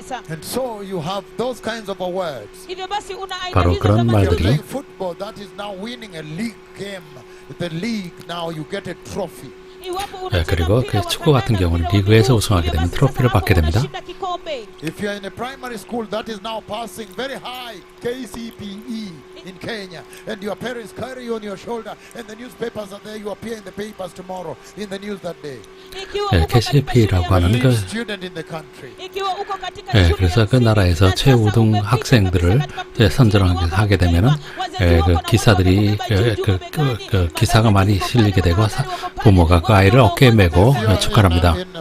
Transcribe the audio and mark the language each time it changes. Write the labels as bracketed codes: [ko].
[en] And so you have those kinds of awards. [ko] 바로 그런 말들이 [en] Football that is now winning a league game, the league now you get a trophy. [ko] 그리고 그 축구 같은 경우는 리그에서 우승하게 되면 트로피를 받게 됩니다. [en] If you are in a primary school that is now passing very high KCPE in Kenya, and your parents carry you on your shoulder, and the newspapers are there, you appear in the papers tomorrow, in the news that day. [ko] KCP라고 하는 그 [en] Student in the country. [ko] 그래서 그 나라에서 최우등 학생들을 선정하게 되면은 그 기사들이 그 기사가 많이 실리게 되고 부모가 그 아이를 어깨에 메고 축하합니다.